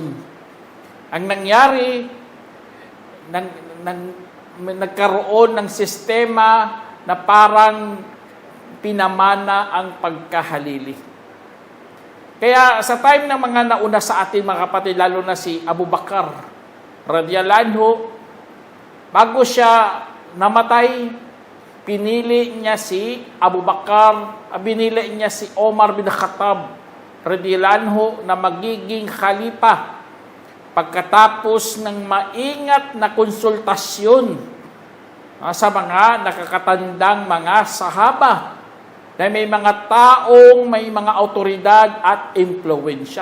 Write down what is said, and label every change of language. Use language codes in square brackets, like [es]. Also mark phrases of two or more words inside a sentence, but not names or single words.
[tl] Ang nangyari, nagkaroon ng sistema na parang pinamana ang pagkahalili. Kaya sa time ng mga nauna sa atin mga kapatid, lalo na si [ar] أبو بكر رضي الله عنه, [tl] bago siya namatay, pinili niya si Abu Bakar, pinili niya si Omar bin Khattab [ar] رضي الله عنه [tl] na magiging khalifa pagkatapos ng maingat na konsultasyon sa mga nakakatandang mga sahaba na may mga taong may mga autoridad at impluwensya.